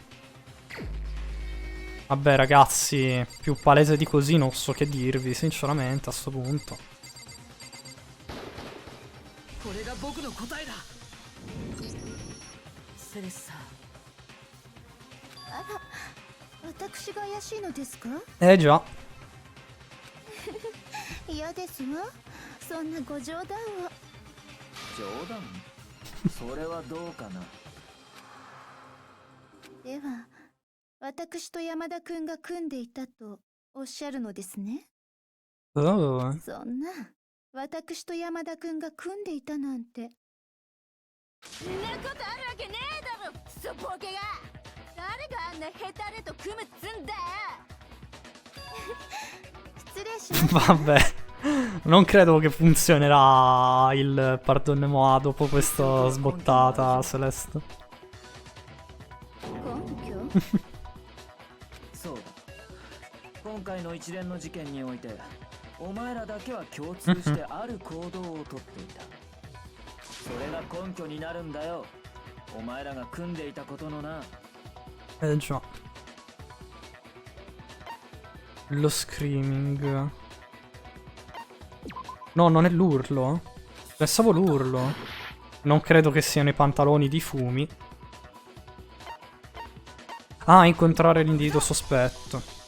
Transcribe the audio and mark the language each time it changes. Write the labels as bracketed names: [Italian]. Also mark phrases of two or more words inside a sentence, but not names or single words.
[Italian] Vabbè ragazzi, più palese di così non so che dirvi, sinceramente, a sto punto. Già. [Japanese] 嫌ですわ。そんなご冗談を。冗談？それはどうかな。では、私と山田くんが組んでいたとおっしゃるのですね。 [Italian] Oh. [Japanese] そんな、私と山田くんが組んでいたなんて。そんなことあるわけねえだろ、クソボケが。誰があんなヘタレと組むっつんだよ。失礼します。 [Italian] Vabbè, non credo che funzionerà il [French] Pardonne Moi [Italian] dopo questa sbottata, Celeste. [Japanese] そうだ。今回の一連の事件において、お前らだけは共通してある行動をとっていた。それが根拠になるんだよ。お前らが組んでいたことのな。 [Italian] Già. Lo screaming. No, non è l'urlo. Pensavo l'urlo. Non credo che siano i pantaloni di Fumi. Ah, incontrare l'individuo sospetto.